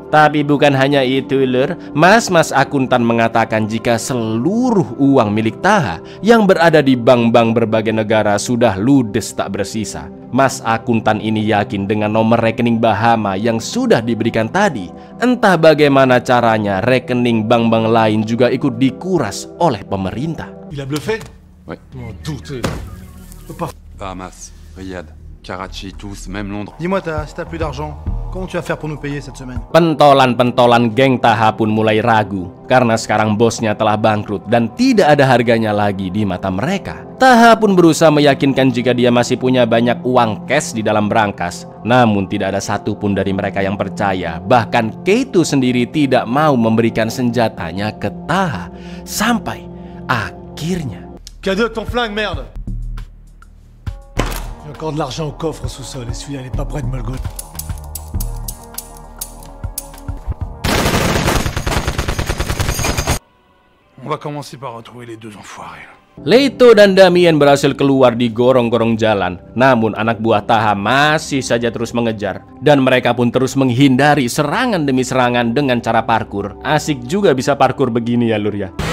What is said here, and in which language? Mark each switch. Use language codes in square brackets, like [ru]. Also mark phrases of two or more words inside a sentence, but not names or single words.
[id] Tapi bukan hanya itu lur, mas-mas akuntan mengatakan jika seluruh uang milik Taha yang berada di bank-bank berbagai negara sudah ludes tak bersisa. Mas akuntan ini yakin dengan nomor rekening Bahama yang sudah diberikan tadi. Entah bagaimana caranya rekening bank-bank lain juga ikut dikuras oleh pemerintah. [fr] Il a bluffé? Ouais. Oh, tout est... Bahamas, Riyad, Karachi, tous, même Londres. Dis-moi, si t'as plus d'argent, comment tu vas faire pour nous payer cette semaine? [id] Pentolan-pentolan geng Taha pun mulai ragu karena sekarang bosnya telah bangkrut dan tidak ada harganya lagi di mata mereka. Taha pun berusaha meyakinkan jika dia masih punya banyak uang cash di dalam brankas. Namun tidak ada satupun dari mereka yang percaya. Bahkan Keito sendiri tidak mau memberikan senjatanya ke Taha. Sampai akhirnya Cadeau, ton flingue, merde! J'ai encore de l'argent au coffre au sous-sol et celui-là, il est pas prêt de me le goûter. On va commencer par retrouver les deux enfoirés. Leto dan Damien berhasil keluar di gorong-gorong jalan. Namun anak buah Taha masih saja terus mengejar. Dan mereka pun terus menghindari serangan demi serangan dengan cara parkur. Asik juga bisa parkur begini ya lur ya.